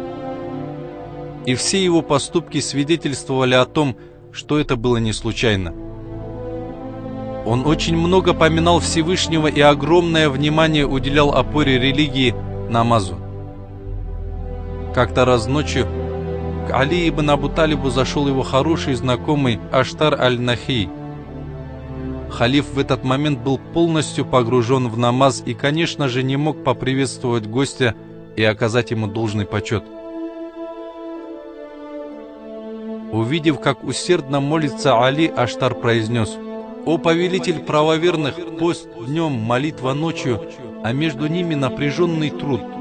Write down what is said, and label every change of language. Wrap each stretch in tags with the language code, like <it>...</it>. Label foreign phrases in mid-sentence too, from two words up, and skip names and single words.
<ru>И все его поступки свидетельствовали о том, что это было не случайно. Он очень много поминал Всевышнего и огромное внимание уделял опоре религии – намазу. Как-то раз ночью к Али ибн Абу Талибу зашел его хороший знакомый Аштар аль-Нахи. Халиф в этот момент был полностью погружен в намаз и, конечно же, не мог поприветствовать гостя и оказать ему должный почет. Увидев, как усердно молится Али, Аштар произнес: «О повелитель правоверных, пост днем, молитва ночью, а между ними напряженный труд».</ru>